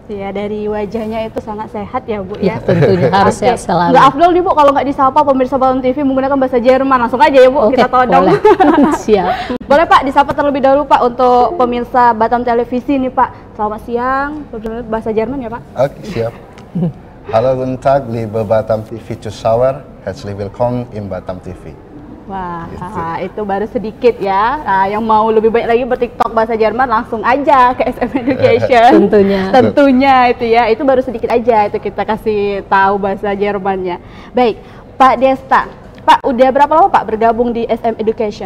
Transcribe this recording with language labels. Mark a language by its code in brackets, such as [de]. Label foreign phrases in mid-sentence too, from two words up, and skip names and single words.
[id] Ya, dari wajahnya itu sangat sehat ya Bu ya. Tentunya harus sehat selalu. Nggak afdol nih Bu kalau nggak disapa pemirsa Batam TV menggunakan bahasa Jerman. Langsung aja ya Bu, kita todong. Siap. Boleh Pak disapa terlebih dahulu Pak untuk pemirsa Batam Televisi nih Pak. Selamat siang, bahasa Jerman ya Pak. Oke, siap. [de] Halo, guten Tag, liebe Batam TV Zuschauer. Herzlich willkommen im Batam TV. [id] Wah, itu baru sedikit ya. Nah, yang mau lebih baik lagi bertiktok bahasa Jerman langsung aja ke SM Education. Tentunya itu ya. Itu baru sedikit aja itu kita kasih tahu bahasa Jermannya. Baik, Pak Desta. Pak, udah berapa lama Pak bergabung di SM Education?